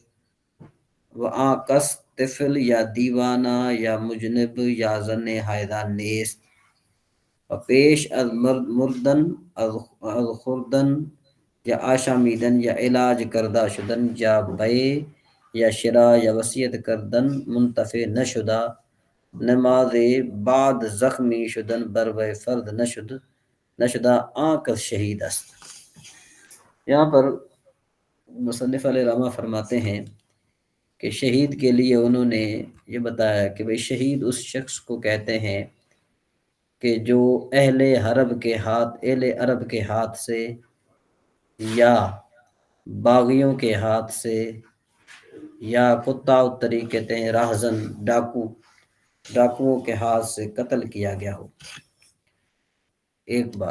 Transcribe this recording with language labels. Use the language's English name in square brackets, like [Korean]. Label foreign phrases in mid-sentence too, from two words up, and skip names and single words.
[Persian] و آن کس طفل یا دیوانہ یا مجنب یا زن حائضہ نیست، و پیش از مردن از خوردن یا آشامیدن یا علاج کردہ شدن یا بے یا شرا یا وصیت کردن منتفع نشدہ، نماز بعد زخمی شدن بروے فرد نشدہ آن کس شہید است۔ [Urdu] یہاں پر مصنف [Arabic] علیہ رحمہ [Urdu] فرماتے ہیں کہ شہید کے لیے انہوں نے یہ بتایا کہ بھئی شہید اس شخص کو کہتے ہیں کہ جو اہل عرب کے ہاتھ سے یا باغیوں کے ہاتھ سے یا [Arabic] قطاع الطریق [Urdu] کہتے ہیں راہزن ڈاکوؤں کے ہاتھ سے قتل کیا گیا ہو، ایک بات۔